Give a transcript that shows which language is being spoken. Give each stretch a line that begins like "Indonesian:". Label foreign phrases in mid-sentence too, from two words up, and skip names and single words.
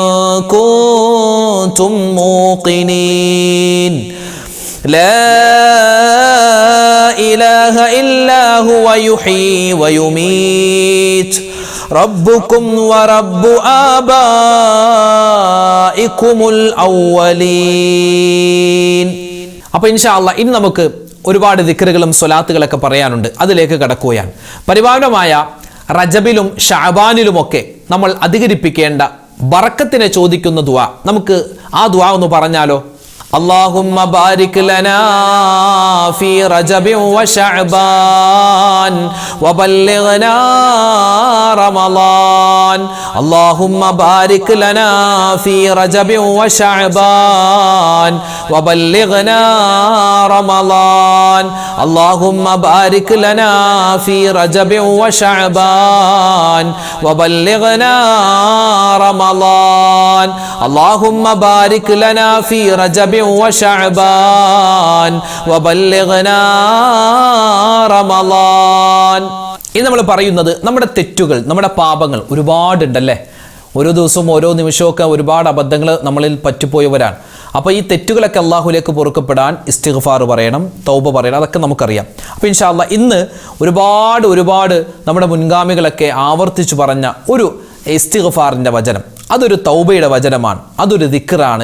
Arabic: كنتم موقنين لا إله إلا هو يحيي ويميت ربكم ورب آبائكم الأولين.
Malayalam: അപ്പോൾ
Arabic: إن شاء الله
Malayalam: ഇന്ന് നമുക്ക് ഒരുപാട് ദിക്റുകളും സ്വലാത്തുകളൊക്കെ പറയാനുണ്ട്. അതിലേക്ക് കടക്കുകയാണ്. പരിപാവനമായ റജബിലും ഷഅബാനിലുമൊക്കെ നമ്മൾ അധികരിപ്പിക്കേണ്ട ബറക്കത്തിനെ ചോദിക്കുന്ന ദുആ, നമുക്ക് ആ ദുആ ഒന്ന് പറഞ്ഞാലോ?
Arabic: اللهم بارك لنا في رجب وشعبان وبلغنا رمضان اللهم بارك لنا في رجب وشعبان وبلغنا رمضان اللهم بارك لنا في رجب وشعبان وبلغنا رمضان اللهم بارك لنا في رجب وشعبان وبلغنا رمضان.
Malayalam: ഇന്ന് നമ്മൾ പറയുന്നത് നമ്മുടെ തെറ്റുകൾ, നമ്മുടെ പാപങ്ങൾ ഒരുപാടുണ്ടല്ലേ. ഓരോ ദിവസവും ഓരോ നിമിഷമൊക്കെ ഒരുപാട് അബദ്ധങ്ങൾ നമ്മളിൽ പറ്റിപ്പോയവരാണ്. അപ്പോൾ ഈ തെറ്റുകളൊക്കെ അള്ളാഹുലേക്ക് പൊറുക്കപ്പെടാൻ ഇസ്തിഗ്ഫാർ പറയണം, തൗബ പറയണം, അതൊക്കെ നമുക്കറിയാം. അപ്പോൾ
Arabic: إن شاء الله
Malayalam: ഇന്ന് ഒരുപാട് നമ്മുടെ മുൻഗാമികളൊക്കെ ആവർത്തിച്ചു പറഞ്ഞ ഒരു ഇസ്തിഗ്ഫാറിൻ്റെ വചനം, അതൊരു തൗബയുടെ വചനമാണ്, അതൊരു ദിക്റാണ്.